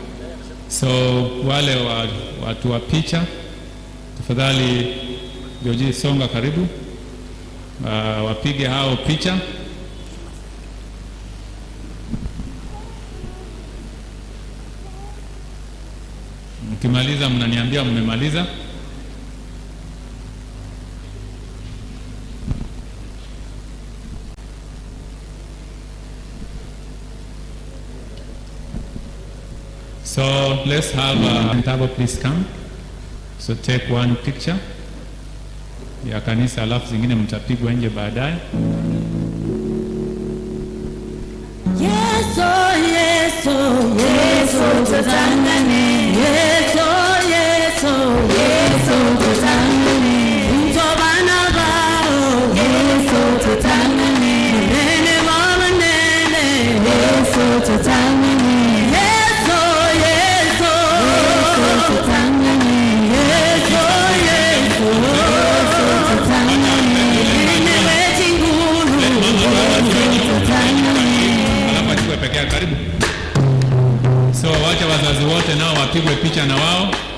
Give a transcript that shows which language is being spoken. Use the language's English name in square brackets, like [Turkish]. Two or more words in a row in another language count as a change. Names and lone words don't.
[Swahili] So wale watu wa picha, tafadhali Joji songa karibu, wapige hao picha. Mkimaliza mnaniambia mmemaliza. [English] So let's have Tabo please come. [Swahili] So [English] take one picture [Swahili] ya kanisa, alafu zingine mtapigwa nje baadaye. [Gusii] Yeso, Yeso, Yeso, tutangane. Yeso, Yeso, Yeso, tutangane. Mtobana bao, Yeso, tutangane. Nene mama nene, Yeso, tutangane. [Swahili] Karibu. So wacha wazazi wote nao wapigwe picha na wao.